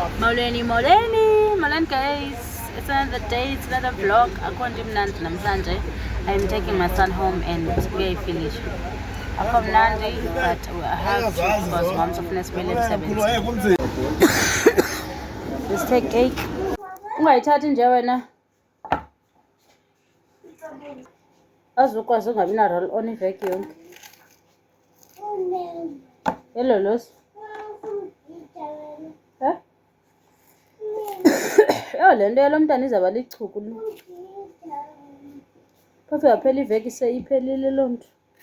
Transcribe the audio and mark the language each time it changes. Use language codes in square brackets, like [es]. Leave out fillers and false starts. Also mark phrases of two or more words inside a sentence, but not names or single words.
[en] Molweni guys, it's another day, it's another vlog. [xh] Akho mnandi namhlanje. [en] I'm taking my son home and uyayifinish. [xh] Akho mnandi, [en] but I have to because mom's of Nesmele emsebenzi. Let's take cake. [xh] Ungayithathi nje wena. Azukwazi ungabi na [en] roll on [xh] iveki yonke. [en] Hello Los. [xh] Le nto yalo mntana izawuba lichuku lo. Phofu yaphela iveki seyiphelile loo nto.